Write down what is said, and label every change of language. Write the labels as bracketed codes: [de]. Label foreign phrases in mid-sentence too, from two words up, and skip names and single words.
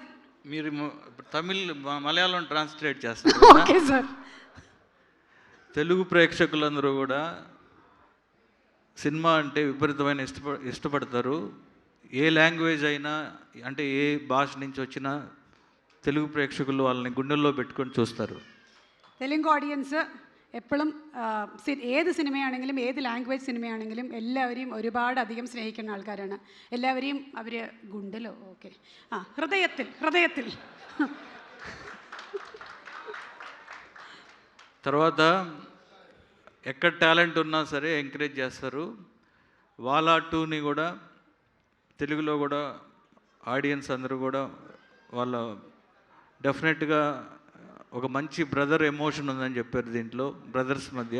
[te] మీరు తమిళ్ మలయాళం ట్రాన్స్లేట్ చేస్తారు. ఓకే సార్. తెలుగు ప్రేక్షకులందరూ కూడా సినిమా అంటే విపరీతమైన ఇష్టపడతారు. ఏ లాంగ్వేజ్ అయినా, అంటే ఏ భాష నుంచి వచ్చినా తెలుగు ప్రేక్షకులు వాళ్ళని గుండెల్లో പെട്ടുకొని చూస్తారు. [ml] തെലുങ്ക് ഓഡിയൻസ് എപ്പോഴും ഏത് സിനിമയാണെങ്കിലും ഏത് ലാംഗ്വേജ് സിനിമയാണെങ്കിലും എല്ലാവരെയും ഒരുപാട് അധികം സ്നേഹിക്കുന്ന ആൾക്കാരാണ്. എല്ലാവരെയും അവർ ഗുണ്ടലോ ഓക്കെ ഹൃദയത്തിൽ [te] తర్వాత ఎక్కడ టాలెంట్ ఉన్నా సరే ఎంకరేజ్ చేస్తారు. వాలా 2ని కూడా తెలుగులో కూడా ఆడియన్స్ అందరూ కూడా వాళ్ళ డెఫినెట్గా ఒక మంచి బ్రదర్ ఎమోషన్ ఉందని చెప్పారు దీంట్లో, బ్రదర్స్ మధ్య.